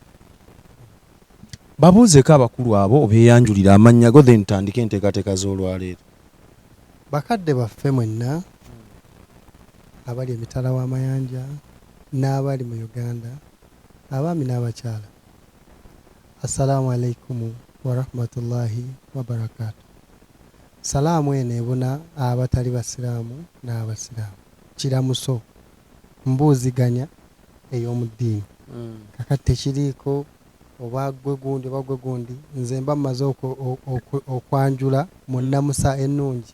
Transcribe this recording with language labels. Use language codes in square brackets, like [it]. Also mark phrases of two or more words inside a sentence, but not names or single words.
[lg] babuuzeeko abakulu abo obeeyanjulira amannya go, then ntandike enteekateeka z'olwaleero. Bakadde baffe mwenna abali emitala w'amayanja n'abali mu Uganda, abaami n'abakyala, [ar] السلام عليكم ورحمة الله وبركاته. [lg] Salaamu eno ebuna abatali basiraamu n'abasiraamu, kiramuso mbuuziganya ey'omu ddiini. Kakati tekiriiko oba gwe gundi oba gwe gundi, nze mba mmaze okwanjula mu nnamusa ennungi.